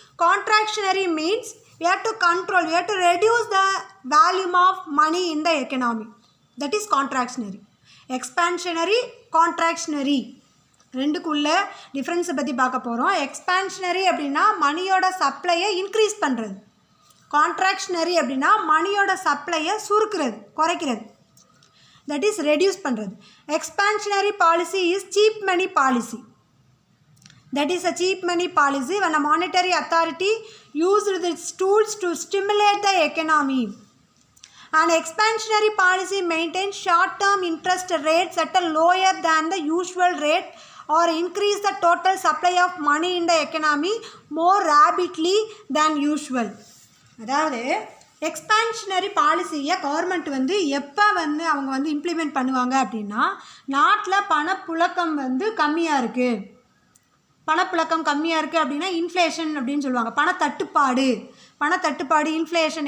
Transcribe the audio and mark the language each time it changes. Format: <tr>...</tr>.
<en>Contractionary means we have to control, we have to reduce the volume of money in the economy. That is contractionary. Expansionary, contractionary.</en> <ta>ரெண்டுக்குள்ள difference பற்றி பார்க்க போகிறோம். Expansionary அப்படின்னா மணியோட சப்ளையை increase பண்ணுறது. Contractionary அப்படின்னா மணியோட சப்ளையை சுருக்கிறது, குறைக்கிறது.</ta> <en>that is reduce</en> <ta>பண்ணுறது.</ta> <en>Expansionary policy is cheap money policy. That is a cheap money policy when a monetary authority used its tools to stimulate the economy. An expansionary policy maintains short-term interest rates at a lower than the usual rate or increase the total supply of money in the economy more rapidly than usual.</en> <ta>அதாவது expansionary பாலிசியை government எப்போ அவங்க implement பண்ணுவாங்க அப்படின்னா, நாட்டில் பணப்புழக்கம் கம்மியாக இருக்குது. பணப்புழக்கம் கம்மியாக இருக்குது அப்படின்னா இன்ஃப்ளேஷன் அப்படின்னு சொல்லுவாங்க. பணத்தட்டுப்பாடு இன்ஃப்ளேஷன்.</ta>